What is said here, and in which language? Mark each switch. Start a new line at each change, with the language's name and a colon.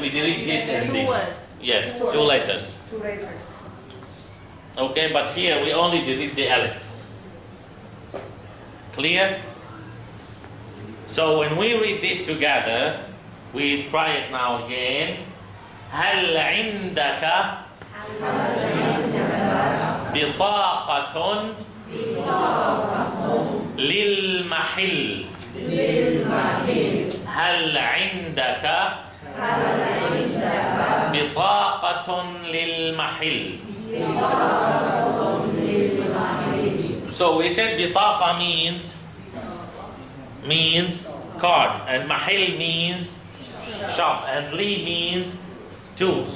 English: we delete this and Two this. words. Yes, Two two words. letters. Two letters. Okay, but here we only delete the alif. Clear? So when we read this together, we try it now again.
Arabic: هل عندك بطاقة للمحل هل عندك بطاقة للمحل.
English: So we said بطاقة means card, and mahil means shop, and li means two.